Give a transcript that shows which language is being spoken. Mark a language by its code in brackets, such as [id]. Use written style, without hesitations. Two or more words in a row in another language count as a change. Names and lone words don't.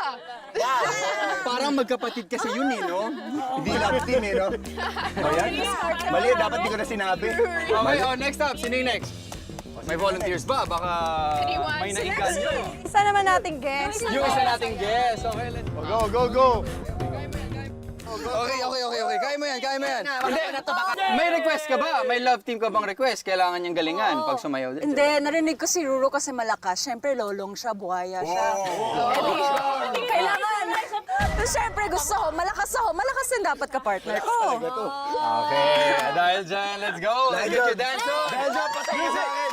[tl] Parang magkapatid kasi yun eh, no? Hindi [en] love team [tl] eh, no? Mali, dapat di ko na sinabi. Okay, oh, [en] next up. [tl] Sino yung next? May volunteers ba? Baka may naiganyo. Isa naman nating guest. Yung isa nating guest. [en] Okay, let's Go, go, go! [tl] Okay. Kaya mo yan. Hindi, may request ka ba? May [en] love team [tl] ka bang request? Kailangan niyang galingan pag sumayaw din. Hindi, narinig ko si Ruro kasi malakas. Siyempre, lolong siya, buhaya siya. Kailangan. Pero siyempre, gusto ko. Malakas ako. Malakas din dapat ka-partner ko. Okay, dahil dyan, [en] let's go. Let's get your dance on. [tl] Dahil dyan, patay mo sa akin!